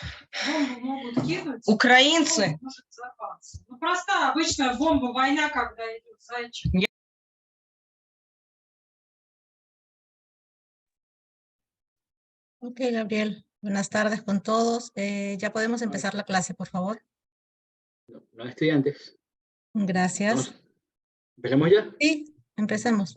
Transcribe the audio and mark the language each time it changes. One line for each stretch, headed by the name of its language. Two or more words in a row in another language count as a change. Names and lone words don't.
Russian: Бомбу могут кинуть. Украинцы! Может взорваться. Ну, простая обычная бомба, война, когда идет, зайчик.
Spanish: Ok, Gabriel. Buenas tardes con todos. Ya podemos No, empezar la clase, por favor. no hay estudiantes. Gracias. Vamos, ¿empecemos ya? Sí, empecemos.